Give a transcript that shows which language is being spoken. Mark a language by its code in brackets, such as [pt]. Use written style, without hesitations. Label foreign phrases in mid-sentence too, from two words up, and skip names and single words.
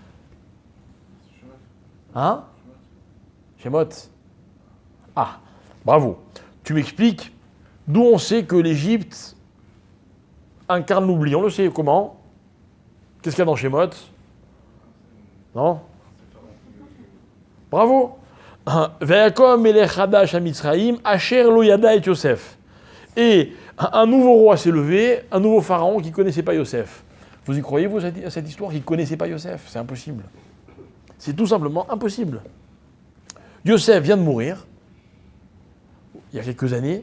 [fr] Hein? Shemot. Ah, bravo. Tu m'expliques d'où on sait que l'Égypte incarne l'oubli. On le sait comment? Qu'est-ce qu'il y a dans Shemot? Non? Bravo. [he] ויקם מלך חדש על מצרים אשר לא ידע את יוסף. [fr] Et un nouveau roi s'est levé, un nouveau pharaon qui ne connaissait pas Yosef. Vous y croyez, vous, à cette histoire qui ne connaissait pas Yosef? C'est impossible. C'est tout simplement impossible. Yosef vient de mourir, il y a quelques années.